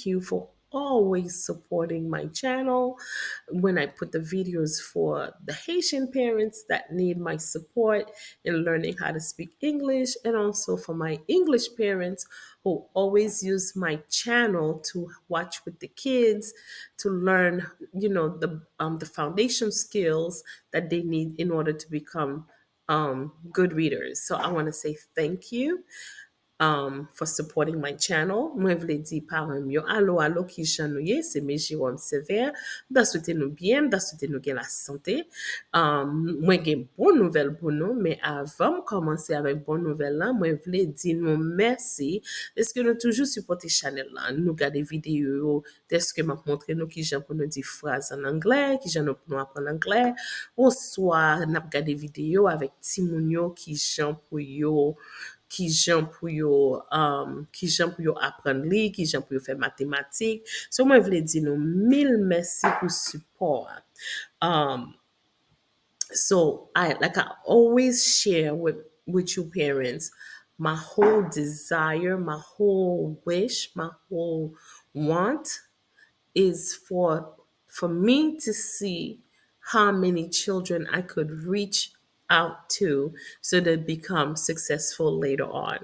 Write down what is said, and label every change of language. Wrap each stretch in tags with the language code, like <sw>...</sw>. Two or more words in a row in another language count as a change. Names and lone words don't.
<en>you for always supporting my channel when I put the videos for the Haitian parents that need my support in learning how to speak English, and also for my English parents who always use my channel to watch with the kids to learn, the foundation skills that they need in order to become good readers. So I want to say thank you for supporting my channel.</en> <ht>Mwen vle di paran yo, alo ki jan nou ye, se me Jerome-Severe, da soute nou bien, da soute nou gen la sante. Mwen gen bon nouvel pou nou, men avan m komanse avèk bon nouvel lan, mwen vle di nou mersi, eske nou toujou supporte chanel lan. Nou gade videyo yo, deske m ap montre nou ki jan pou nou di fraz an anglè, ki jan nou pou nou apren anglè, ou swa nap gade videyo avèk timoun yo ki jan pou yo apren li, ki jan pou yo fè matematik. So mwen vle di nou mil mersi pou support.</ht> <en>So I always share with you parents my whole desire, my whole wish, my whole want is for me to see how many children I could reach out to so they become successful later on.</en>